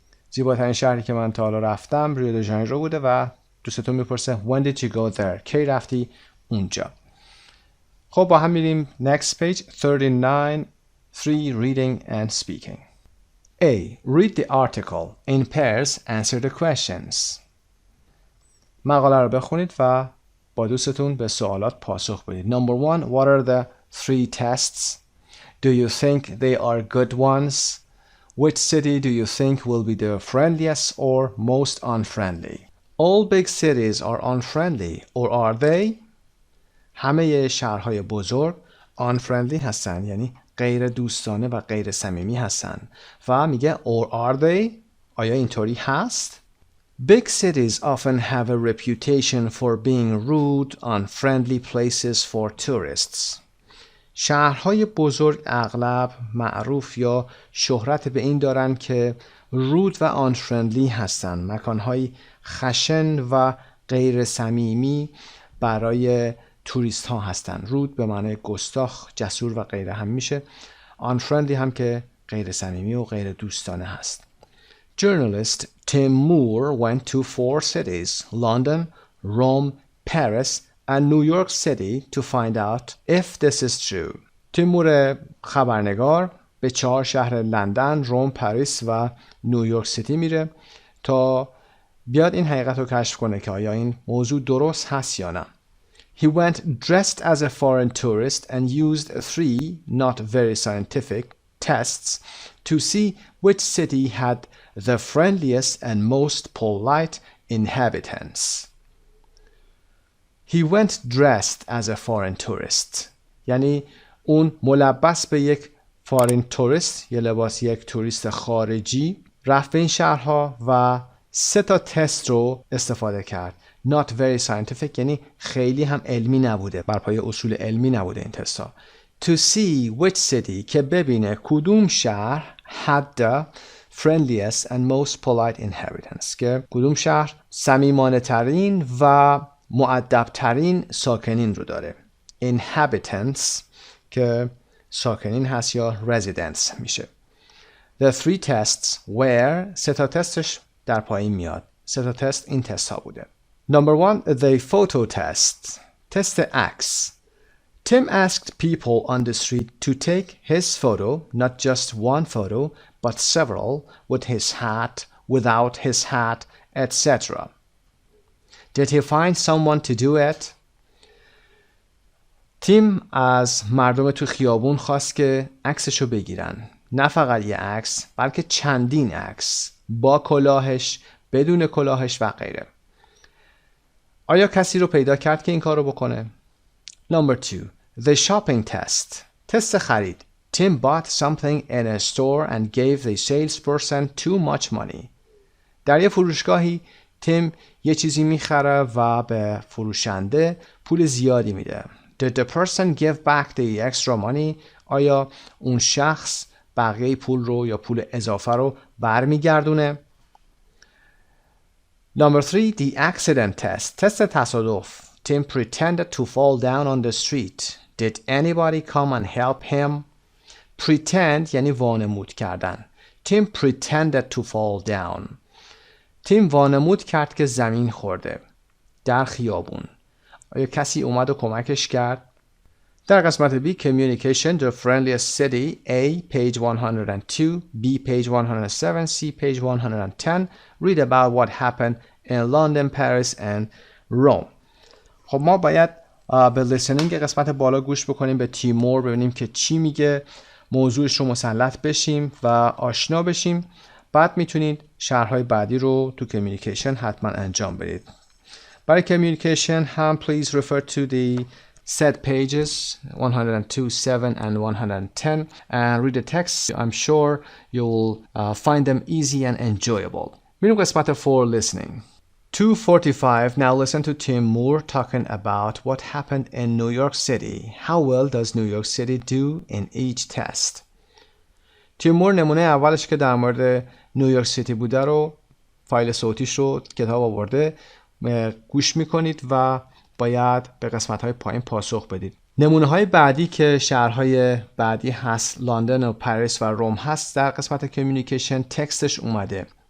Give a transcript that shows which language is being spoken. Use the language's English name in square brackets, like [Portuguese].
[Persian] زیباترین شهری که من تا حالا رفتم ریو د ژانیرو بوده و دوستتون میپرسه [English] When did you go there [Persian] کی رفتی اونجا خب با هم میریم [English] next page 39 3 reading and speaking A. Read the article. In pairs, answer the questions. [Persian] مقاله رو بخونید و با دوستتون به سوالات پاسخ بدید. [English] Number 1. What are the 3 tests? Do you think they are good ones? Which city do you think will be the friendliest or most unfriendly? All big cities are unfriendly, or are they? [Persian] همه شهرهای بزرگ unfriendly هستن یعنی غیر دوستانه و غیر صمیمی هستن و میگه [English] or are they [Persian] آیا اینطوری هست [English] Big cities often have a reputation for being rude, unfriendly places for tourists. [Persian] شهرهای بزرگ اغلب معروف یا شهرت به این دارن که رود و unfriendly هستن مکانهای خشن و غیر صمیمی برای توریست ها هستن رود به معنی گستاخ جسور و غیره هم میشه unfriendly هم که غیر صمیمی و غیر دوستانه هست [English] Journalist Tim Moore went to 4 cities London, Rome, Paris and New York City to find out if this is true [Persian] تیمور خبرنگار به 4 شهر لندن، روم، پاریس و نیویورک سیتی میره تا بیاد این حقیقت رو کشف کنه که آیا این موضوع درست هست یا نه. [English] He went dressed as a foreign tourist and used 3 not very scientific tests to see which city had the friendliest and most polite inhabitants. He went dressed as a foreign tourist. [Persian] یعنی اون ملبس به یک فارین توریست، یه لباس یک توریست خارجی، رفت به این شهرها و 3 تست رو استفاده کرد. [English] Not very scientific [Persian] یعنی خیلی هم علمی نبوده، بر پایه اصول علمی نبوده این تست ها. [English] To see which city [Persian] که ببینه کدوم شهر [English] had the friendliest and most polite inhabitants [Persian] که کدوم شهر صمیمانه ترین و مؤدب ترین ساکنین رو داره. Inhabitants که ساکنین هست یا residents میشه. [English] The 3 tests were [Persian] 3 تستش در پایین میاد. 3 تست این تست ها بوده. [English] Number 1, the photo test. [Persian] تست عکس. [English] Tim asked people on the street to take his photo, not just one photo, but several, with his hat, without his hat, etc. Did he find someone to do it? [Persian] تیم از مردم تو خیابون خواست که عکسشو بگیرن. نه فقط یه عکس، بلکه چندین عکس. با کلاهش، بدون کلاهش و غیره. آیا کسی رو پیدا کرد که این کار رو بکنه؟ [English] Number 2. The shopping test. [Persian] تست خرید. [English] Tim bought something in a store and gave the salesperson too much money. [Persian] در یه فروشگاهی تیم یه چیزی میخره و به فروشنده پول زیادی میده. [English] Did the person give back the extra money? [Persian] آیا اون شخص بقیه پول رو یا پول اضافه رو برمیگردونه؟ [English] Number 3, the accident test. [Persian] تست تصادف. [English] Tim pretended to fall down on the street. Did anybody come and help him? [Persian] Pretend یعنی وانمود کردن. [English] Tim pretended to fall down. [Persian] تیم وانمود کرد که زمین خورده. در خیابون. آیا کسی اومد و کمکش کرد؟ در قسمت B, [English] Communication, the friendliest city, A, page 102, B, page 107, C, page 110. Read about what happened in London, Paris and Rome. [Persian] خب ما باید به listening قسمت بالا گوش بکنیم، به تیمور ببینیم که چی میگه، موضوعش رو مسلط بشیم و آشنا بشیم. بعد میتونید شرحهای بعدی رو تو Communication حتما انجام بدید. [English] برای Communication هم please refer to the set pages 102, 7 and 110 and read the text. I'm sure you'll find them easy and enjoyable. [Persian] میریم قسمت 4 listening. 2:45. [English] Now listen to Tim Moore talking about what happened in New York City. How well does New York City do in each test? [Persian] تیم مور نمونه اولش که در مورد نیویورک سیتی بوده رو، فایل صوتیش رو کتاب آورده، گوش میکنید و باید به قسمت‌های پایین پاسخ بدید. نمونه‌های بعدی که شهرهای بعدی هست، لندن و پاریس و روم هست، در قسمت کمیونیکیشن تکستش اومده.